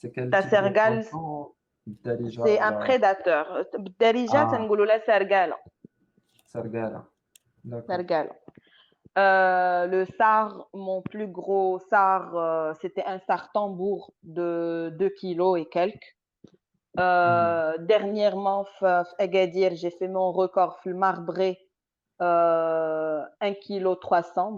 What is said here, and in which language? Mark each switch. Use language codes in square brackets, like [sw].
[fr] Tassergal, c'est un prédateur. [ar] Darija, تنقولوا لها سرقالة. سرقالة. [fr] Le sar, mon plus gros sar, c'était un sar tambour de 2 kilos et quelques. Dernièrement, à Agadir, j'ai fait mon record le marbré 1,3 kg.